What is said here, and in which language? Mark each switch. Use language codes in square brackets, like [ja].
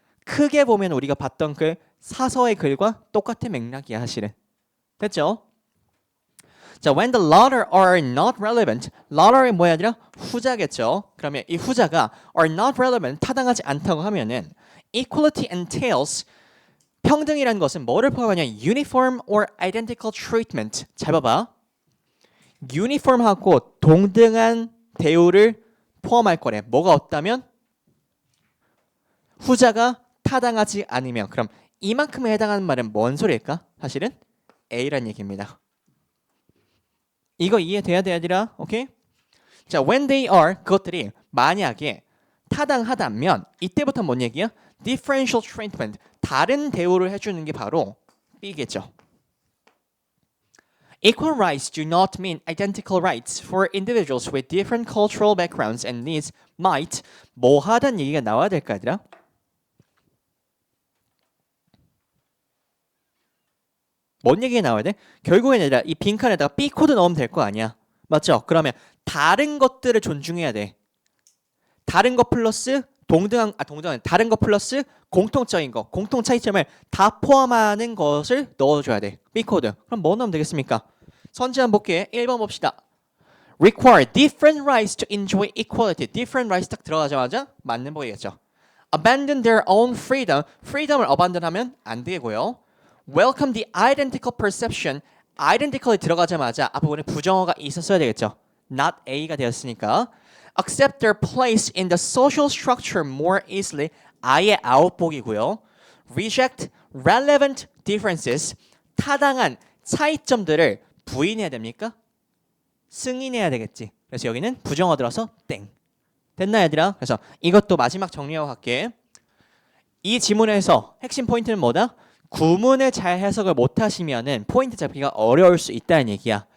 [ko] 크게 보면 우리가 봤던 글, 사서의 글과 똑같은 맥락이야 사실은. 됐죠? [en] 자, when the latter are not relevant. [ko] latter이 뭐야 아니라 후자겠죠. 그러면 이 후자가 [en] are not relevant, [ko] 타당하지 않다고 하면은 [en] equality entails [ko] 평등이라는 것은 뭐를 포함하냐? [en] uniform or identical treatment. [ko] 잘 봐봐. uniform하고 동등한 대우를 포함할 거래. 뭐가 없다면? 후자가 타당하지 않으면. 그럼 이만큼에 해당하는 말은 뭔 소리일까? 사실은 A란 얘기입니다. 이거 이해돼야 돼 얘들아? 오케이? 자, when they are 그것들이 만약에 타당하다면 이때부터 뭔 얘기야? [en] differential treatment [ko] 다른 대우를 해주는 게 바로 B겠죠. [en] Equal rights do not mean identical rights for individuals with different cultural backgrounds and needs might [ko] 뭐 하단 얘기가 나와야 될까 얘들아? 뭔 얘기가 나와야 돼? 결국에는 얘들아 이 빈칸에다가 B 코드 넣으면 될 거 아니야. 맞죠? 그러면 다른 것들을 존중해야 돼. 다른 것 플러스 동등한 다른 것 플러스 공통적인 거, 공통 차이점을 다 포함하는 것을 넣어줘야 돼. B 코드. 그럼 뭐 넣으면 되겠습니까? 선지 한번 볼게. 1번 봅시다. [en] Require different rights to enjoy equality. Different rights [ko] 딱 들어가자마자 맞는 보이겠죠. [en] Abandon their own freedom. [ko] freedom을 abandon하면 안 되고요. [en] Welcome the identical perception. [ko] identical이 들어가자마자 앞부분에 부정어가 있었어야 되겠죠. Not A가 되었으니까. [en] Accept their place in the social structure more easily. [ko] 아예 아웃복이고요. [en] Reject relevant differences. [ko] 타당한 차이점들을 부인해야 됩니까? 승인해야 되겠지. 그래서 여기는 부정어 들어서 땡. 됐나 얘들아? 그래서 이것도 마지막 정리하고 갈게. 이 지문에서 핵심 포인트는 뭐다? 구문을 잘 해석을 못하시면은 포인트 잡기가 어려울 수 있다는 얘기야.